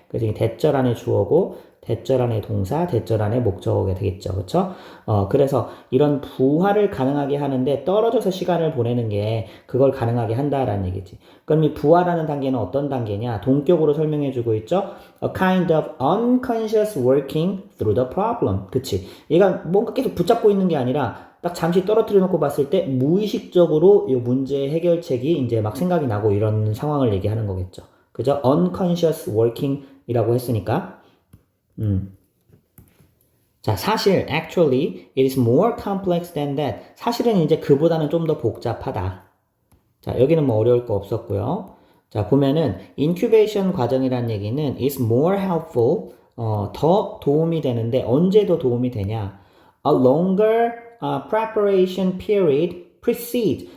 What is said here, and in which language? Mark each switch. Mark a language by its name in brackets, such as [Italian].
[Korean] 그래서 이 대절 안에 주어고 대절 안에 동사, 대절 안에 목적어가 되겠죠. 그쵸? 그래서 이런 부화를 가능하게 하는데 떨어져서 시간을 보내는 게 그걸 가능하게 한다라는 얘기지. 그럼 이 부화라는 단계는 어떤 단계냐? 동격으로 설명해주고 있죠. [English] A kind of unconscious working through the problem. [Korean] 그치? 얘가 뭔가 계속 붙잡고 있는 게 아니라 딱 잠시 떨어뜨려 놓고 봤을 때 무의식적으로 이 문제 해결책이 이제 막 생각이 나고 이런 상황을 얘기하는 거겠죠. 그죠? unconscious working이라고 했으니까. 자, 사실 [English] actually it is more complex than that. [Korean] 사실은 이제 그보다는 좀 더 복잡하다. 자, 여기는 뭐 어려울 거 없었고요. 자, 보면은 incubation 과정이라는 얘기는 [English] is more helpful. [Korean] 더 도움이 되는데 언제 더 도움이 되냐? [English] A longer preparation period precede.